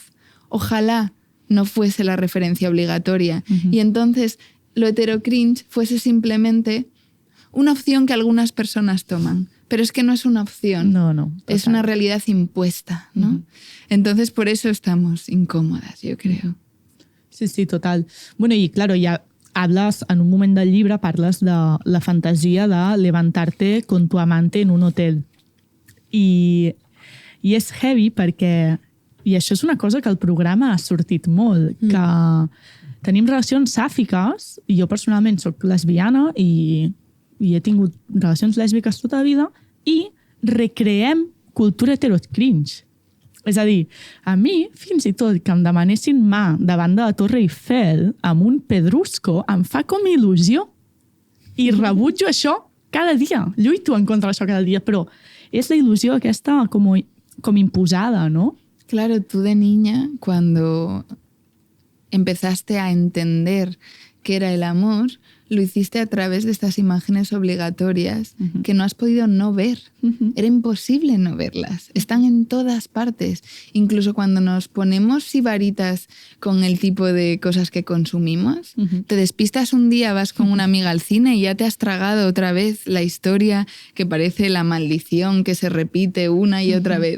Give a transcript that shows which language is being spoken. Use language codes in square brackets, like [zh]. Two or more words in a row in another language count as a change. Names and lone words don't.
[es] Ojalá no fuese la referencia obligatoria y entonces lo heterocringe fuese simplemente una opción que algunas personas toman. Pero es que no es una opción, es una realidad impuesta, ¿no? Entonces por eso estamos incòmodes, yo creo. Sí, total. Bueno, y claro, ya hablas, [ca] en un moment del llibre, parles de la fantasia [es] de levantarte con tu amante en un hotel. [ca] I és heavy perquè, i això és una cosa que al programa ha sortit molt, que tenim relacions sàfiques, i jo personalment soc lesbiana i he tingut relacions lèsbiques tota la vida, i recreem cultura heterocringe. És a dir, a mi, fins i tot que em demanessin mà davant de la Torre Eiffel amb un pedrusco, em fa com il·lusió. I rebutjo això cada dia. Lluito en contra d'això cada dia, però és la il·lusió aquesta com imposada, ¿no? [es] Claro, tú de niña, cuando empezaste a entender qué era el amor, lo hiciste a través de estas imágenes obligatorias que no has podido no ver. Era imposible no verlas. Están en todas partes. Incluso cuando nos ponemos sibaritas con el tipo de cosas que consumimos, te despistas un día, vas con una amiga al cine y ya te has tragado otra vez la historia que parece la maldición que se repite una y otra vez.